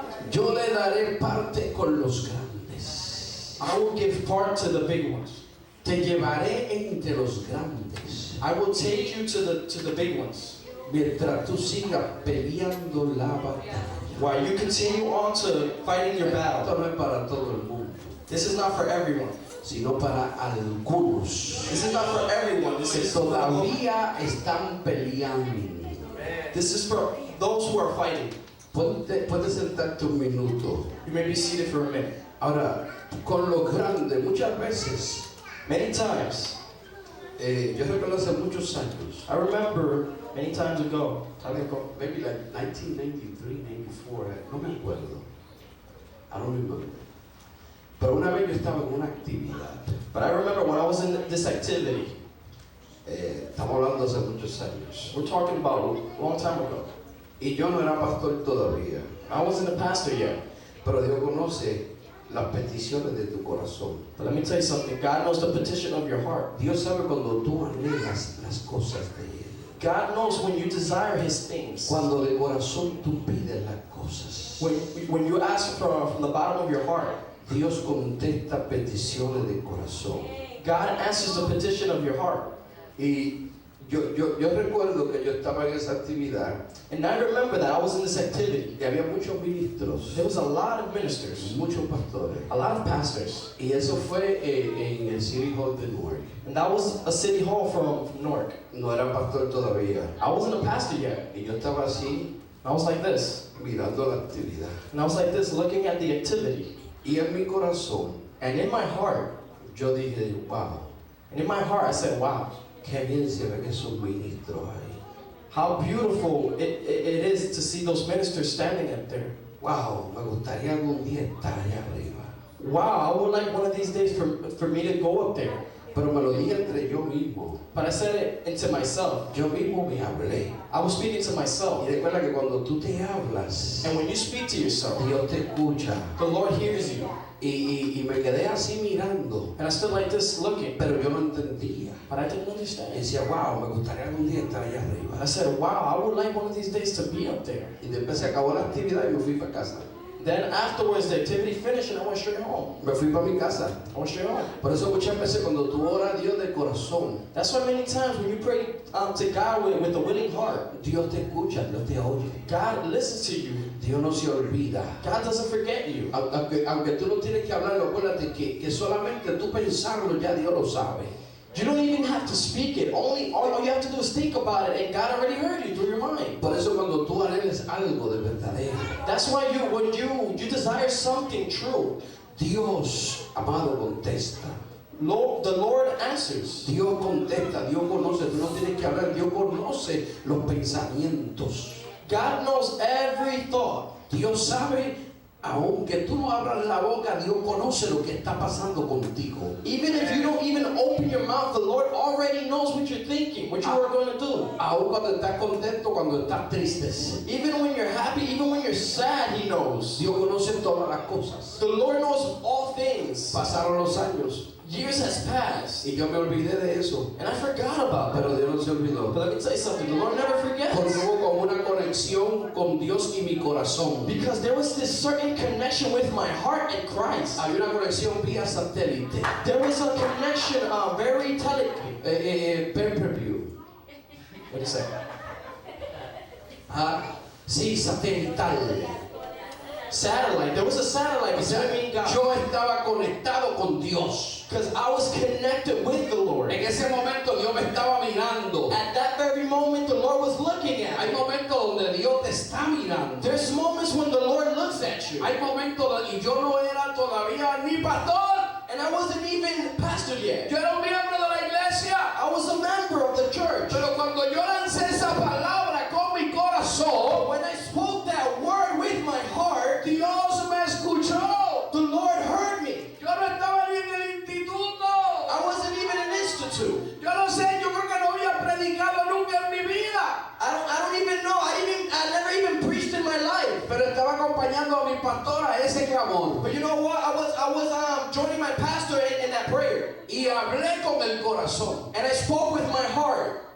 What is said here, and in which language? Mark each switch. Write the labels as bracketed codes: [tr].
[es] Yo le daré parte con los grandes. [en] I will give part to the big ones. [es] Te llevaré entre los grandes. [en] I will take you to the big ones. [es] Mientras tú sigas peleando la batalla. [en] While you continue on to fighting your battle. [es] Esto no es para todo el mundo. [en] This is not for everyone. [es] Sino para algunos. [en] This is not for everyone. This [es] Que [en] is [es] todavía están peleando. [en] This is for those who are fighting. [es] Puedes sentarte un minuto. [en] You may be seated for a minute. [es] Ahora, con lo grande, muchas veces, [en] Many times, [es] yo recuerdo hace muchos años, [en] I remember many times ago, maybe like 1993, 94, [es] no me acuerdo. [en] I don't remember. [es] Pero una vez yo estaba en una actividad. [en] but I remember when I was in this activity. [es] Estamos hablando hace muchos años. [en] We're talking about a long time ago. [es] Y yo no era pastor todavía. [en] I wasn't a pastor yet. [es] Pero Dios conoce las peticiones de tu corazón. [en] But let me tell you something. God knows the petition of your heart. [es] Dios sabe cuando tú anhelas las cosas de Él. [en] God knows when you desire His things. [es] Cuando de corazón tú pides las cosas. [en] When you ask from the bottom of your heart, [es] Dios contesta peticiones de corazón. [en] God answers the petition of your heart. [es] Y yo recuerdo que yo estaba en esa actividad. [en] And I remember that I was in this activity. [es] Y había muchos ministros. [en] There was a lot of ministers, [es] Muchos pastores. [en] a lot of pastors. [es] Y eso fue en el City Hall de Newark. [en] And that was a city hall from Newark. [es] No era pastor todavía. [en] I wasn't a pastor yet. [es] Y yo estaba así, [en] I was like this. [es] mirando la actividad. [en] And I was like this, looking at the activity. [es] Y en mi corazón, [en] And in my heart, [es] yo dije, wow, [en] I said, wow, [es] qué bien se ven esos ministros ahí. [en] how beautiful it is to see those ministers standing up there. [es] Wow, me gustaría algún día estar allá arriba. [en] Wow, I would like one of these days for me to go up there. [es] Pero me lo dije entre yo mismo. [en] But I said it into myself. [es] Yo mismo me hablé. [en] I was speaking to myself. [es] Y recuerda que cuando tú te hablas, [en] And when you speak to yourself, [es] Dios te escucha. [en] the Lord hears you. [es] Y me quedé así mirando, [en] And I stood like this looking, [es] pero yo no entendía. [en] but I didn't [es] Y [en] understand. [es] decía, wow, me gustaría algún día estar allá arriba. [en] I said, wow, I would like one of these days to be up there. [es] Y después se acabó la actividad y me fui para casa. [en] Then afterwards, the activity finished and I went straight home. [es] Me fui para mi casa. [en] I went straight home. [es] Por eso muchas veces cuando tú oras a Dios de corazón, [en] That's why many times when you pray to God with a willing heart, [es] Dios te escucha, Dios te oye. [en] God listens to you. [es] Dios no se olvida. [en] God doesn't forget you. [es] Aunque tú no tienes que hablarlo, acuérdate que solamente tú pensarlo ya Dios lo sabe. [en] You don't even have to speak it. All you have to do is think about it, and God already heard you through your mind. [es] Por eso cuando tú anheles algo de verdadero, [en] That's why when you desire something true, [es] Dios, amado, contesta. [en] the Lord answers. [es] Dios contesta, Dios conoce, tú no tienes que hablar, Dios conoce los pensamientos. [en] God knows every thought. [es] Dios sabe, aunque tú no abras la boca, Dios conoce lo que está pasando contigo. [en] Even if you don't even open your mouth, the Lord already knows what you're thinking, what you are going to do. [es] Aún cuando estás contento, cuando estás triste, [en] Even when you're happy, even when you're sad, He knows. [es] Dios conoce todas las cosas. [en] The Lord knows all things. [es] Pasaron los años [en] Years has passed, [es] y yo me olvidé de eso, [en] and I forgot about [es] pero [en] that. [es] Dios no se olvidó. [en] But let me tell you something, the Lord never forgets. [es] Porque hubo como una conexión con Dios y mi corazón. [en] Because there was this certain connection with my heart and Christ. [es] Hay una conexión vía satélite, [en] There was a connection, very telepathy. pay-per-view. What do you say? [es] Sí, satelital. [en] Satellite. There was a satellite between me and God. [es] Yo estaba conectado con Dios. [en] Because I was connected with the Lord. [es] En ese momento Dios me estaba mirando. [en] At that very moment, the Lord was looking at [es] Hay [en] me. [es] momentos donde Dios te está mirando. [en] There's moments when the Lord looks at you. [es] Hay momentos y yo no era todavía ni pastor. [en] And I wasn't even pastored yet. [es] Yo era un miembro de la iglesia. [en] I was a member of the church. [es] Pero cuando yo lancé esa palabra con mi corazón, [en] When I spoke that word with my heart, [es] Dios me escuchó. [en] the Lord heard me. [es] Yo no estaba ni en el instituto. [en] I wasn't even in an institute. [es] Yo no sé, yo creo que no había predicado nunca en mi vida. [en] I don't even know. I never even preached in my life. [es] Pero estaba acompañando a mi pastor a ese clamor. [en] But you know what? I was joining my pastor in that prayer. [es] Y hablé con el corazón. [en] And I spoke with my heart.